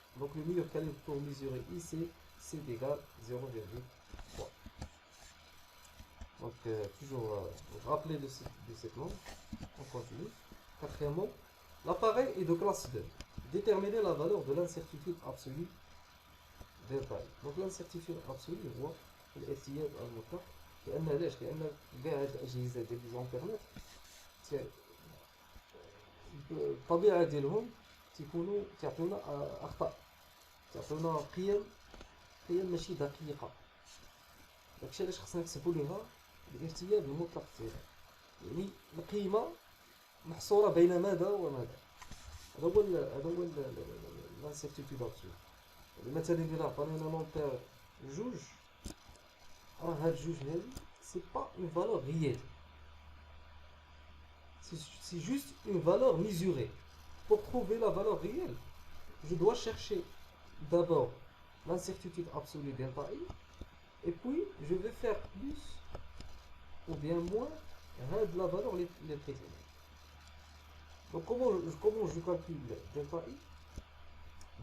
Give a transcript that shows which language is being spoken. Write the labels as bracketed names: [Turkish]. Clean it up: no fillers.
[French] Donc le meilleur calibre pour mesurer ici, c'est égal 0,3. Donc toujours rappeler de cette norme. On continue. Quatrièmement, l'appareil est de classe 2. Déterminer la valeur de l'incertitude absolue delta. Donc l'incertitude absolue [Arabic] هو الاحتياج المطلق لأن علاش؟ لأن كاع هاد الأجهزة ديال لي زونترنت الطبيعة ديالهم تعطيونا أخطاء، تعطيونا قيم ماشي دقيقة. داكشي علاش خصنا نحسبو ليها الاحتياج المطلق ديالها، يعني القيمة محصورة بين ماذا وماذا. هذا هو [French] لانسيرتيتود ابسولو. [Arabic] مثلا إلا عطاني أنا [French] نومبير جوج، [Arabic] راه هاد جوج هادي [French] سي با اون فالور ريال، سي جوست اون فالور ميزوري. Pour trouver la valeur réelle, je dois chercher d'abord l'incertitude absolue delta i, et puis je vais faire plus ou bien moins de la valeur les précédentes. Donc comment je calcule delta i?